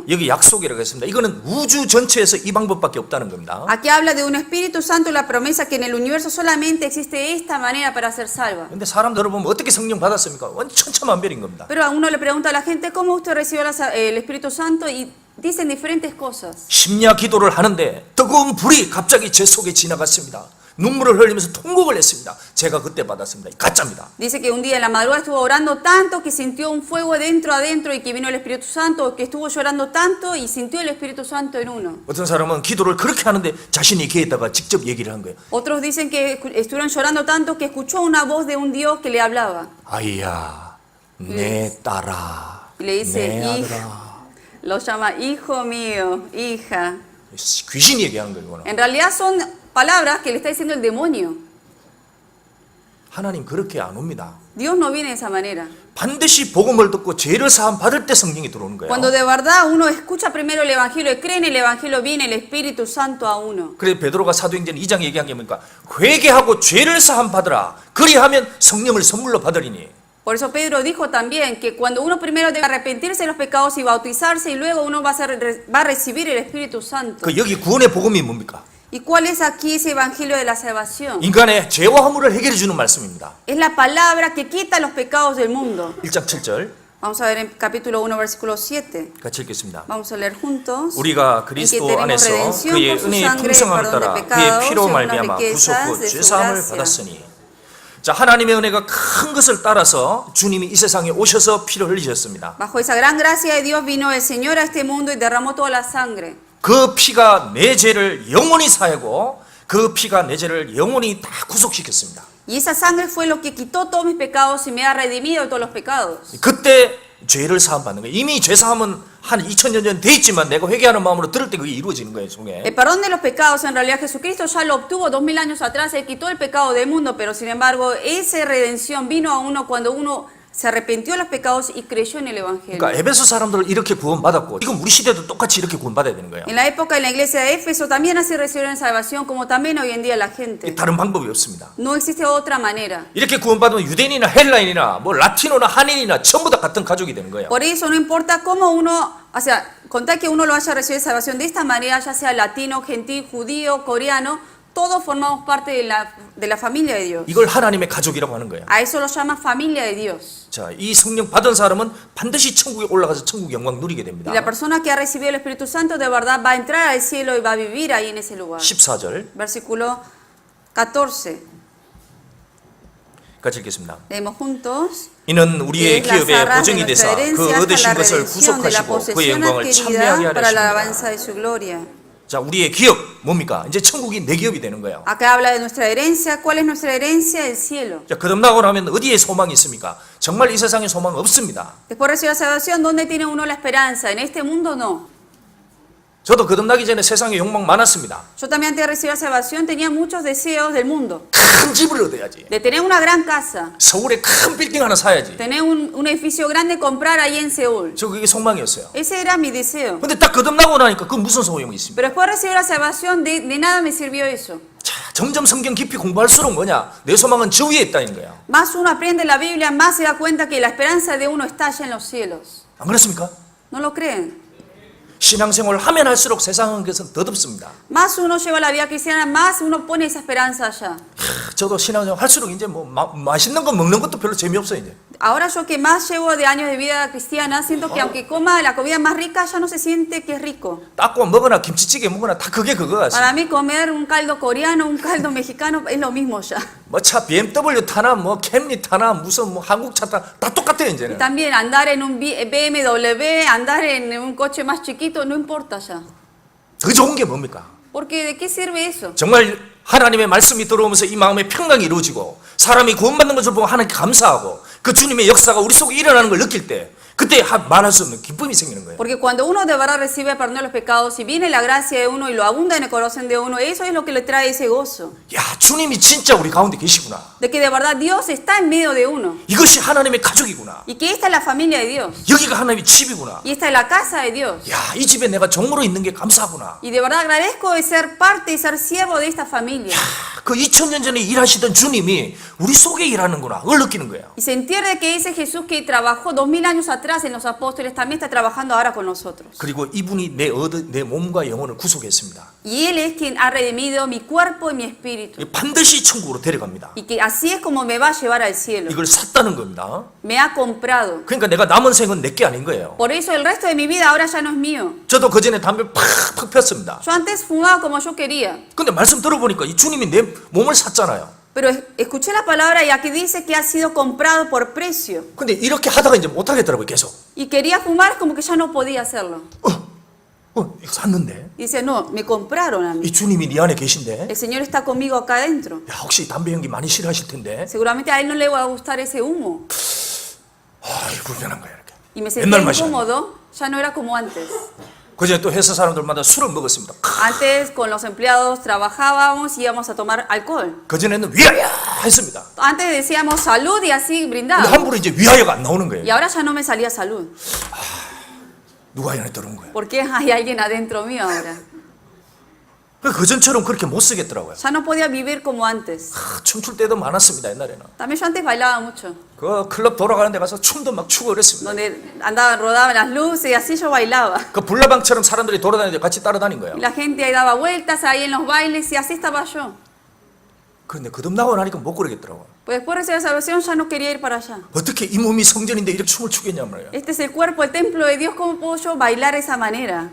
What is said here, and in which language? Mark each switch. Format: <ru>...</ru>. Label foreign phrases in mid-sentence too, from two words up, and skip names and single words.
<ko>여기 약속이라고 했습니다. 이거는 우주 전체에서 이 방법밖에 없다는 겁니다.</ko> <es>Aquí habla de un Espíritu Santo, la promesa que en el universo solamente existe esta manera para ser salva.</es> <ko>근데 사람들을 보면 어떻게 성령 받았습니까? 완전 천차만별인 겁니다.</ko> <es>Pero a uno le pregunta a la gente, ¿cómo usted recibió el Espíritu Santo? Y dicen diferentes cosas.</es> <ko>심야 기도를 하는데 뜨거운 불이 갑자기 제 속에 지나갔습니다. 눈물을 흘리면서 통곡을 했습니다. 제가 그때 받았습니다. 가짜입니다.</ko> <es>Dice que un día en la madrugada estuvo orando tanto que sintió un fuego dentro adentro y que vino el Espíritu Santo, que estuvo llorando tanto y sintió el Espíritu Santo en uno.</es> <ko>어떤 사람은 기도를 그렇게 하는데 자신이 귀에다가 직접 얘기를 한 거예요.</ko> <es>Otros dicen que estuvieron llorando tanto que escuchó una voz de un Dios que le hablaba.</es> <ko>아이야, 내 딸아,</ko> <es>Y le dice,</es> <ko>내</ko> <es>"Hij-".</es> <ko>아들아.</ko> <es>Lo llama hijo mío, hija.</es> <ko>귀신이 얘기하는 거예요. 이거는.</ko> <es>En realidad son palabras que le está diciendo el demonio.</es> <ko>하나님 그렇게 안 옵니다.</ko> <es>Dios no viene de esa manera.</es> <ko>반드시 복음을 듣고 죄를 사함 받을 때 성령이 들어오는 거예요.</ko> <es>Cuando de verdad uno escucha primero el Evangelio y cree en el Evangelio, viene el Espíritu Santo a uno.</es> <ko>그래서 베드로가 사도행전 2장 얘기한 게 뭡니까? 회개하고 죄를 사함 받으라. 그리하면 성령을 선물로 받으리니.</ko> <es>Por eso Pedro dijo también que cuando uno primero debe arrepentirse de los pecados y bautizarse y luego uno va a recibir el Espíritu Santo.</es> <ko>그 여기 구원의 복음이 뭡니까?</ko> <es>¿Y cuál es aquí ese Evangelio de la salvación?</es> <ko>인간의 죄와 허물을 해결해 주는 말씀입니다.</ko> <es>Es la palabra que quita los pecados del mundo.</es> <ko>1장 7절</ko> <es>Vamos a ver en capítulo 1, versículo 7.</es> <ko>같이 읽겠습니다.</ko> <es>Vamos a leer juntos.</es> <ko>우리가</ko> <es>En que</es> <ko>그리스도</ko> <es>tenemos</es> <ko>안에서</ko> <es>redención</es> <ko>그의</ko> <es>por su</es> <ko>은혜의</ko> <es>sangre,</es> <ko>풍성함을</ko> <es>perdón de</es> <ko>따라 그의</ko> <es>pecados,</es> <ko>피로</ko> <es>según las</es> <ko>말미암아 구속</ko> <es>riquezas</es> <ko>후</ko> <es>de su</es> <ko>죄사함을</ko> <es>gracia.</es> <ko>받았으니. 자, 하나님의 은혜가 큰 것을 따라서 주님이 이 세상에 오셔서 피를 흘리셨습니다.</ko> <es>Bajo esa gran gracia de Dios vino el Señor a este mundo y derramó toda la sangre.</es> <ko>그 피가 내 죄를 영원히 사하고 그 피가 내 죄를 영원히 다 구속시켰습니다.</ko> <es>Y esa sangre fue lo que quitó todos mis pecados y me ha redimido de todos los pecados.</es> <ko>그때 죄를 사함 받는 거예요. 이미 죄 사함은 한 2000년 전 돼 있지만 내가 회개하는 마음으로 들을 때 그게 이루어지는 거예요, 속에.</ko> <es>El perdón de los pecados, en realidad Jesucristo ya lo obtuvo 2000 años atrás, Él quitó el pecado del mundo, pero sin embargo esa redención vino a uno cuando uno se arrepintió de los pecados y creyó en el Evangelio.</es> <ko>그러니까 에베소 사람들 이렇게 구원받았고 지금 우리 시대도 똑같이 이렇게 구원받아야 되는 거예요.</ko> <es>En la época de la iglesia de Éfeso también así recibieron salvación como también hoy en día la gente.</es> <ko>다른 방법이 없습니다.</ko> <es>No existe otra manera.</es> <ko>이렇게 구원받으면 유대인이나 헬라인이나 뭐 라티노나 한인이나 전부 다 같은 가족이 되는 거예요.</ko> <es>Por eso no importa cómo uno, o sea, con tal que uno lo haya recibido salvación de esta manera, ya sea latino, gentil, judío, coreano, todos formamos parte de la familia de Dios.</es> <ko>이걸 하나님의 가족이라고 하는 거예요.</ko> <es>A eso lo llama familia de Dios.</es> <ko>자, 이 성령 받은 사람은 반드시 천국에 올라가서 천국 영광 누리게 됩니다.</ko> <es>Y la persona que ha recibido el Espíritu Santo de verdad va a entrar al cielo y va a vivir ahí en ese lugar.</es> <ko>14절</ko> <es>Versículo 14.</es> <ko>같이 읽겠습니다.</ko> <es>Leemos juntos.</es> <ko>이는 우리의</ko> <es>Es las</es> <ko>기업의</ko> <es>arras de</es> <ko>보증이</ko> <es>nuestra</es> <ko>되사 그</ko> <es>herencia hasta</es> <ko>얻으신</ko> <es>la</es> <ko>것을</ko> <es>redención de la</es> <ko>구속하시고 그의</ko> <es>posesión</es> <ko>영광을 참여하게</ko> <es>adquirida para la</es> <ko>하려</ko> <es>alabanza</es> <ko>하십니다.</ko> <es>de su gloria.</es> <ko>자, 우리의 기업 뭡니까? 이제 천국이 내 기업이 되는 거예요.</ko> <es>Acá habla de nuestra herencia. ¿Cuál es nuestra herencia? El cielo.</es> <ko>자, 거듭나고 나면 어디에 소망이 있습니까? 정말 이 세상에 소망 없습니다.</ko> <es>Después de recibir la salvación, ¿dónde tiene uno la esperanza? En este mundo no.</es> <ko>저도 거듭나기 전에 세상에 욕망 많았습니다.</ko> <es>Yo también antes de recibir la salvación tenía muchos deseos del mundo.</es> <ko>큰 집을 얻어야지.</ko> <es>De tener una gran casa,</es> <ko>서울에 큰 빌딩 하나 사야지.</ko> <es>tener un edificio grande, comprar ahí en Seúl.</es> <ko>저 그게 소망이었어요.</ko> <es>Ese era mi deseo.</es> <ko>근데 딱 거듭나고 나니까 그 무슨 소용이 있습니까?</ko> <es>Pero después de recibir la salvación, de nada me sirvió eso.</es> <ko>자, 점점 성경 깊이 공부할수록 뭐냐? 내 소망은 저 위에 있다는 거야.</ko> <es>Más uno aprende la Biblia, más se da cuenta que la esperanza de uno está allá en los cielos.</es> <ko>안 그렇습니까?</ko> <es>¿No lo creen?</es> <ko>신앙생활을 하면 할수록 세상은 그것은 더덥습니다.</ko> <es>Más uno lleva la vida cristiana, más uno pone esa esperanza allá.</es> <ko>저도 신앙생활 할수록 이제 뭐 맛있는 거 먹는 것도 별로 재미없어요 이제.</ko> <es>Ahora yo que más llevo de años de vida cristiana, siento que aunque coma la comida más rica, ya no se siente que es rico.</es> <ko>닦고 먹거나 김치찌개 먹거나 다 그게 그거 같습니다.</ko> <es>Para mí comer un caldo coreano, un caldo mexicano es lo mismo ya.</es> <ko>뭐 차 BMW 타나 뭐 캠리 타나 무슨 뭐 한국 차 타나 다 똑같아요 이제는.</ko> <es>También andar en un BMW, andar en un coche más chiquito, no importa ya.</es> <ko>더 좋은 게 뭡니까?</ko> <es>Porque ¿de qué sirve eso?</es> <ko>정말 하나님의 말씀이 들어오면서 이 마음의 평강이 이루어지고 사람이 구원받는 것을 보고 하나님께 감사하고 그 주님의 역사가 우리 속에 일어나는 걸 느낄 때 그때 말할 수 없는 기쁨이 생기는 거예요.</ko> <es>Porque cuando uno de verdad recibe el perdón de los pecados y viene la gracia de uno y lo abunda en el corazón de uno, eso es lo que le trae ese gozo.</es> <ko>야, 주님이 진짜 우리 가운데 계시구나.</ko> <es>De que de verdad Dios está en medio de uno.</es> <ko>이것이 하나님의 가족이구나.</ko> <es>Y que esta es la familia de Dios.</es> <ko>여기가 하나님의 집이구나.</ko> <es>Y esta es la casa de Dios.</es> <ko>야, 이 집에 내가 종으로 있는 게 감사하구나.</ko> <es>Y de verdad agradezco de ser parte y ser siervo de esta familia.</es> <ko>그 2000년 전에 일하시던 주님이 우리 속에 일하는구나. 그걸 느끼는 거예요.</ko> <es>Y sentir de que ese Jesús que trabajó 2000 años atrás en los apóstoles también está trabajando ahora con nosotros.</es> <ko>그리고 이분이 내 몸과 영혼을 구속했습니다.</ko> <es>Y Él es quien ha redimido mi cuerpo y mi espíritu.</es> <ko>반드시 천국으로 데려갑니다.</ko> <es>Y que así es como me va a llevar al cielo.</es> <ko>이걸 샀다는 겁니다.</ko> <es>Me ha comprado.</es> <ko>그러니까 내가 남은 생은 내게 아닌 거예요.</ko> <es>Por eso el resto de mi vida ahora ya no es mío.</es> <ko>저도 그전에 담배 팍팍 폈습니다.</ko> <es>Yo antes fumaba como yo quería.</es> <ko>근데 말씀 들어보니까 이 주님이 내 몸을 샀잖아요.</ko> <es>Pero escuché la palabra y aquí dice que ha sido comprado por precio.</es> <ko>근데 이렇게 하다가 이제 못 하겠더라고요, 계속.</ko> <es>Y quería fumar como que ya no podía hacerlo.</es> <ko>이거 샀는데</ko> <es>Y dice, no, me compraron a mí.</es> <ko>이 주님이 네 안에 계신데</ko> <es>El Señor está conmigo acá adentro.</es> <ko>야, 혹시 담배 연기 많이 싫어하실 텐데</ko> <es>Seguramente a Él no le va a gustar ese humo.</es> <ko>불편한 거야 이렇게.</ko> <es>Y me sentía</es> <ko>옛날 맛이 아니야.</ko> <es>incómodo, ya no era como antes.</es> <ko>그전에 또 회사 사람들마다 술을 먹었습니다.</ko> <es>Antes con los empleados trabajábamos y íbamos a tomar alcohol.</es> <ko>그전에는 위하여 했습니다.</ko> <es>Antes decíamos salud y así</es> <ko>근데</ko> <es>brindábamos.</es> <ko>함부로 이제 위하여가 안 나오는 거예요.</ko> <es>Y ahora ya no me salía salud.</es> <ko>누가 이 안에 들어온 거예요.</ko> <es>Porque hay alguien adentro mío ahora.</es> <ko>그전처럼 그렇게 못 쓰겠더라고요.</ko> <es>Ya no podía vivir como antes.</es> <ko>춤출 때도 많았습니다 옛날에는.</ko> <es>También yo antes bailaba mucho.</es> <ko>그 클럽 돌아가는 데 가서 춤도 막 추고 그랬습니다.</ko> <es>Donde andaba, rodaban las luces y así yo bailaba.</es> <ko>그 불나방처럼 사람들이 돌아다니는데 같이 따라다닌 거예요.</ko> <es>Y la gente ahí daba vueltas ahí en los bailes y así estaba yo.</es> <ko>그런데 거듭나고 나니까 못 그러겠더라고요.</ko> <es>Pues después de recibir la salvación ya no quería ir para allá.</es> <ko>어떻게 이 몸이 성전인데 이렇게 춤을 추겠냐 말이에요.</ko> <es>Este es el cuerpo, el templo de Dios. ¿Cómo puedo yo bailar de esa manera?</es>